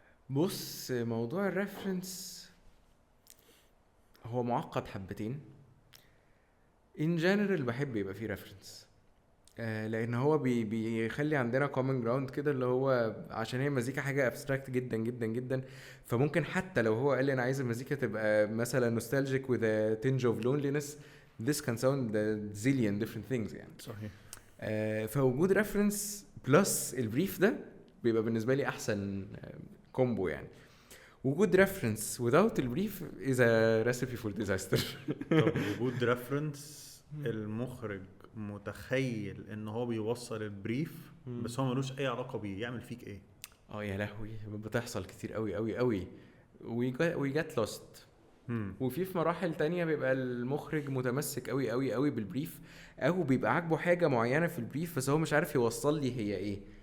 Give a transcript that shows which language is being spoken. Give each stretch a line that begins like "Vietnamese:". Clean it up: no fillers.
Arabic: بص موضوع الريفرنس هو معقد حبتين.
English: in general
Arabic: بحب يبقى فيه ريفرنس لان هو بيخلي عندنا
English: common ground
Arabic: كده اللي هو عشان هي مزيكا حاجه abstract جدا جدا جدا. فممكن حتى لو هو قال لي انا عايز المزيكا تبقى مثلا
English: nostalgic with a tinge of loneliness this can sound a zillion different things يعني.
Arabic: صحيح. فوجود ريفرنس بلس البريف ده بيبقى بالنسبه لي احسن كومبو يعني. وجود ريفرنس
English: without البريف is a recipe for disaster.
Arabic: طب وجود ريفرنس المخرج متخيل ان هو بيوصل البريف بس هو ملوش اي علاقه بيه يعمل فيك ايه؟ يا لهوي بتحصل كتير قوي قوي قوي.
English: we get lost.
Arabic: وفي مراحل تانية بيبقى المخرج متمسك قوي قوي قوي بالبريف او بيبقى عاجبه حاجه معينه في البريف بس هو مش عارف يوصل لي هي ايه.